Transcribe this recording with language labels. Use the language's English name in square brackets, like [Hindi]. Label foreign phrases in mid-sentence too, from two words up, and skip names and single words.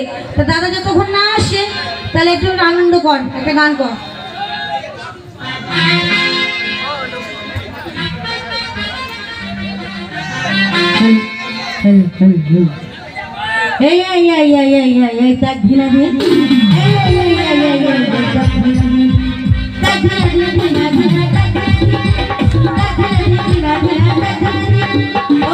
[Bangla] তা দাদা যতক্ষণ না আসে তাহলে একটু আনন্দ কর, একটা গান কর। এই এই এই এই এই এই এই তাক ভিনা দে। এই এই এই এই এই এই তাক ভিনা দে। তাক ভিনা দে, ভিনা ভিনা তাক ভিনা দে। তাক ভিনা দে, ভিনা ভিনা তাক ভিনা দে।